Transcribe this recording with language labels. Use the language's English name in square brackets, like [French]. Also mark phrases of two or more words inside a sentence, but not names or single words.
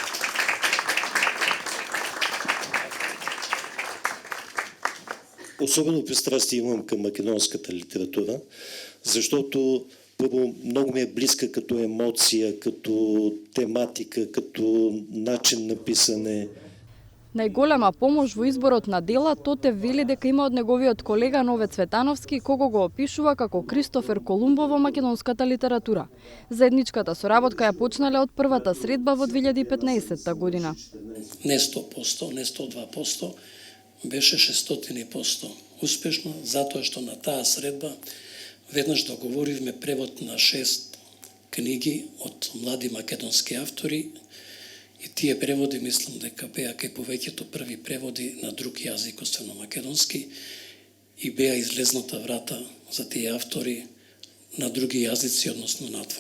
[Bulgarian] Особено пристрастие имам към македонската литература, защото първо много ми е близка като емоция, като тематика, като начин на писане. [Macedonian] Најголема помош во изборот на дела Тотев вели дека има од неговиот колега Нове Цветановски, кого го опишува како Кристофер Колумбо во македонската литература. Заедничката соработка ја почнале од првата средба во 2015 година. Не 100%, не 102%, беше 600% успешно, затоа што на таа средба веднаш договоривме превод на 6 книги од млади македонски автори и тие преводи мислам дека беа кај повеќето први преводи на друг јазик освен на македонски и беа излезната врата за тие автори на други јазици, односно надвор.